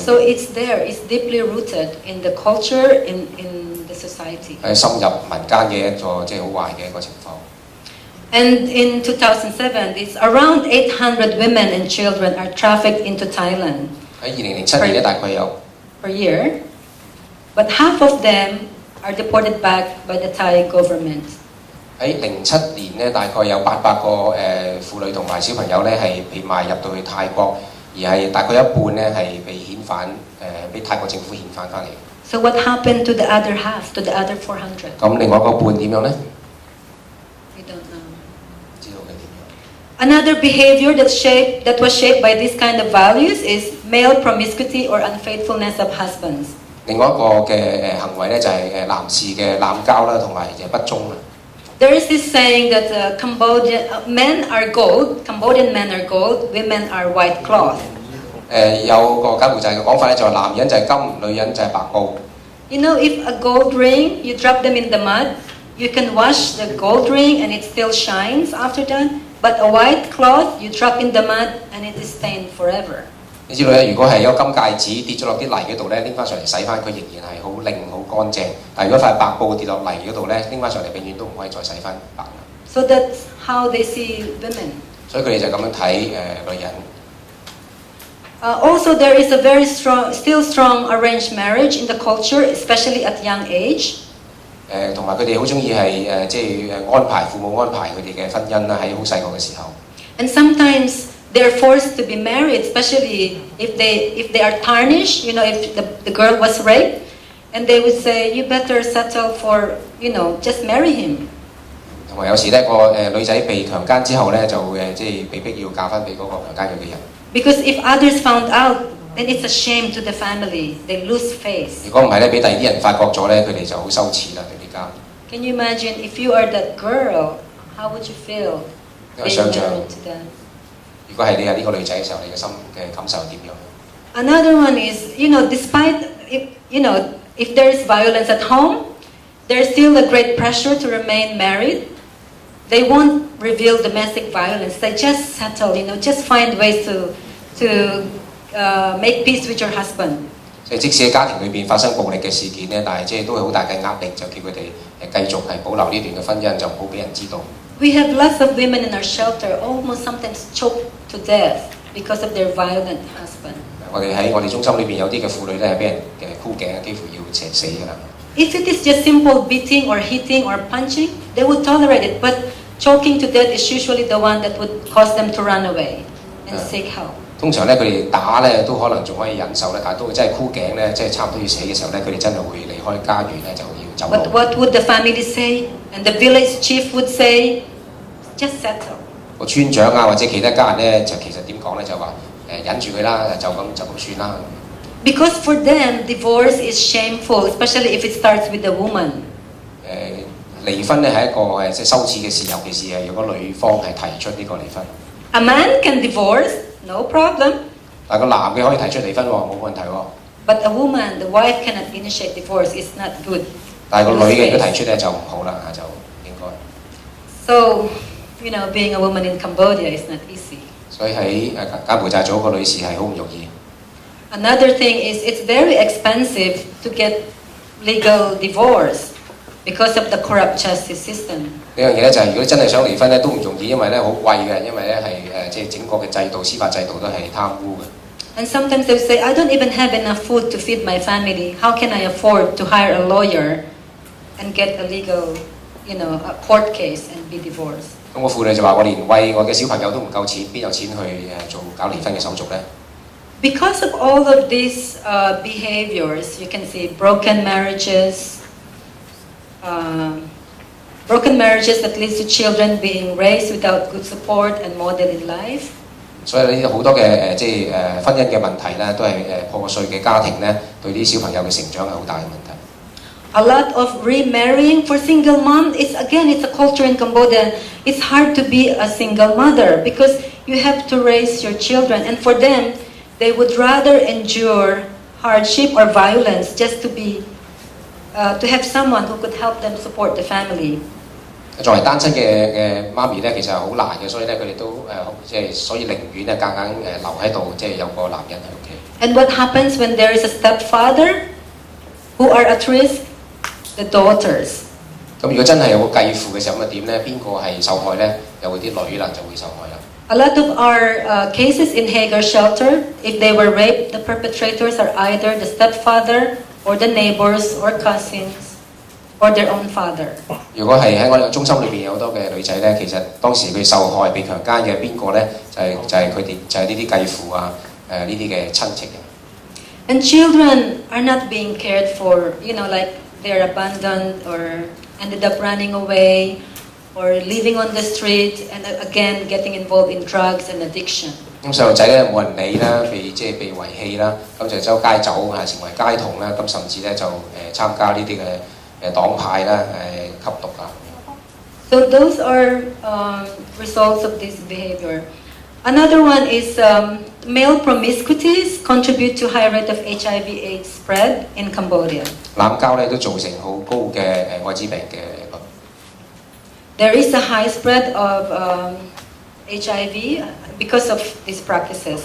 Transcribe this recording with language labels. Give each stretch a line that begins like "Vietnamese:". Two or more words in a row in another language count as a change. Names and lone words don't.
English: So it's there, it's deeply rooted in the culture, in the society.
Cantonese: 係深入民間嘅一個即係好壞嘅一個情況。
English: And in 2007, it's around 800 women and children are trafficked into Thailand.
Cantonese: 喺2007年咧，大概有
English: per year, but half of them are deported back by the Thai government.
Cantonese: 喺07年咧，大概有800個婦女同埋小朋友咧係被賣入到去泰國，而係大概一半咧係被遣返俾泰國政府遣返翻嚟。
English: So what happened to the other half, to the other 400?
Cantonese: 咁另外嗰半點樣咧？
English: We don't know.
Cantonese: 知道佢點樣
English: Another behavior that was shaped by this kind of values is male promiscuity or unfaithfulness of husbands.
Cantonese: 另外一個嘅行為咧就係男士嘅濫交啦，同埋不忠啦。
English: There is this saying that Cambodian men are gold, Cambodian men are gold, women are white cloth.
Cantonese: 有個柬埔寨嘅講法咧，就係男人就係金，女人就係白布。
English: You know, if a gold ring, you drop them in the mud, you can wash the gold ring and it still shines after that. But a white cloth, you drop in the mud and it is stained forever.
Cantonese: 你知道咧，如果係有金戒指跌咗落啲泥嗰度咧，拎翻上嚟洗翻，佢仍然係好靚好乾淨。但係如果塊白布跌落泥嗰度咧，拎翻上嚟永遠都唔可以再洗翻白。
English: So that's how they see women.
Cantonese: 所以佢哋就咁樣睇女人。
English: Also, there is a still strong arranged marriage in the culture, especially at young age.
Cantonese: 同埋佢哋好中意係即係安排父母安排佢哋嘅婚姻啦，喺好細個嘅時候。
English: And sometimes they're forced to be married, especially if they are tarnished. You know, if the girl was raped, and they would say, "You better settle for, just marry him."
Cantonese: 同埋有時咧個女仔被強姦之後咧，就即係被逼要嫁翻俾嗰個強姦佢嘅人。
English: Because if others found out, then it's a shame to the family. They lose face.
Cantonese: 如果唔係咧，俾第二啲人發覺咗咧，佢哋就好羞恥啦，對啲家。
English: Can you imagine if you are that girl, how would you feel
Cantonese: 因為
English: being
Cantonese: 想像
English: married to them?
Cantonese: 如果係你係呢個女仔嘅時候，你嘅心嘅感受係點樣？
English: Another one is, despite, if there is violence at home, there's still a great pressure to remain married. They won't reveal domestic violence. They just settle, just find ways to make peace with your husband.
Cantonese: 即使喺家庭裏邊發生暴力嘅事件咧，但係即係都會好大嘅壓力，就叫佢哋繼續係保留呢段嘅婚姻，就唔好俾人知道。
English: We have lots of women in our shelter almost sometimes choked to death because of their violent husband.
Cantonese: 我哋喺我哋中心裏邊有啲嘅婦女咧係俾人箍頸，幾乎要死㗎啦。
English: If it is just simple beating or hitting or punching, they would tolerate it. But choking to death is usually the one that would cause them to run away and seek help.
Cantonese: 通常咧，佢哋打咧都可能仲可以忍受咧，但係到真係箍頸咧，即係差唔多要死嘅時候咧，佢哋真係會離開家園咧，就要走路。
English: What would the family say? And the village chief would say, just settle.
Cantonese: 個村長啊，或者其他家人咧，就其實點講咧，就話忍住佢啦，就咁算啦。
English: Because for them, divorce is shameful, especially if it starts with the woman.
Cantonese: 離婚咧係一個即係羞恥嘅事，尤其是係如果女方係提出呢個離婚。
English: A man can divorce, no problem.
Cantonese: 但係個男嘅可以提出離婚喎，冇問題喎。
English: But a woman, the wife cannot initiate divorce. It's not good.
Cantonese: 但係個女嘅如果提出咧就唔好啦，就應該。
English: So, being a woman in Cambodia is not easy.
Cantonese: 所以喺柬埔寨做一個女士係好唔容易。
English: Another thing is it's very expensive to get legal divorce because of the corrupt justice system.
Cantonese: 呢樣嘢咧就係如果真係想離婚咧都唔容易，因為咧好貴嘅，因為咧係即係整個嘅制度、司法制度都係貪污嘅。
English: And sometimes they say, I don't even have enough food to feed my family. How can I afford to hire a lawyer and get a legal, a court case and be divorced?
Cantonese: 咁個婦女就話：我連餵我嘅小朋友都唔夠錢，邊有錢去搞離婚嘅手續咧？
English: Because of all of these behaviors, you can see broken marriages that leads to children being raised without good support and model in life.
Cantonese: 所以呢好多嘅即係婚姻嘅問題咧，都係破碎嘅家庭咧，對啲小朋友嘅成長係好大嘅問題。
English: A lot of remarrying for single mom is again it's a culture in Cambodia. It's hard to be a single mother because you have to raise your children, and for them, they would rather endure hardship or violence just to have someone who could help them support the family.
Cantonese: 作為單親嘅媽咪咧，其實係好難嘅，所以咧佢哋都所以寧願咧夾硬留喺度，即係有個男人喺屋企。
English: And what happens when there is a stepfather who are at risk? The daughters.
Cantonese: 咁如果真係有個繼父嘅時候，咁啊點咧？邊個係受害咧？又會啲女啦就會受害啦。
English: A lot of our cases in Hagar shelter, if they were raped, the perpetrators are either the stepfather or the neighbors or cousins or their own father.
Cantonese: 如果係喺我哋中心裏邊有好多嘅女仔咧，其實當時佢受害被強姦嘅邊個咧？就係佢哋就係呢啲繼父啊，呢啲嘅親戚嘅。
English: And children are not being cared for, like they're abandoned or ended up running away or living on the street and again getting involved in drugs and addiction.
Cantonese: 咁細路仔咧冇人理啦，被遺棄啦，咁就周街走啊，成為街童啦，咁甚至咧就參加呢啲嘅黨派啦，吸毒啊。
English: So those are results of this behavior. Another one is male promiscuities contribute to high rate of HIV/AIDS spread in Cambodia.
Cantonese: 濫交咧都造成好高嘅愛滋病嘅率。
English: There is a high spread of HIV because of these practices.